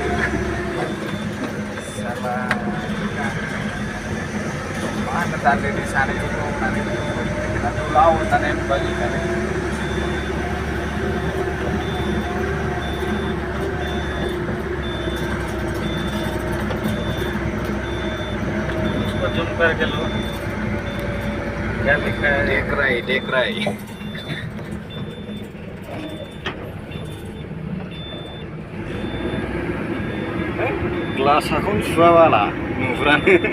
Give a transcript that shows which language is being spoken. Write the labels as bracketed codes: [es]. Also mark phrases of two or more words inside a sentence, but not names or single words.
[brx] साला मा होनो दान्दिनि सानैखौ होननानै नुलाव होननानै नुबाय [hi] जूम करके लो क्या लिखा है देख रहा है [brx] ग्लास आखौनो सुवा बाला नुहुरानो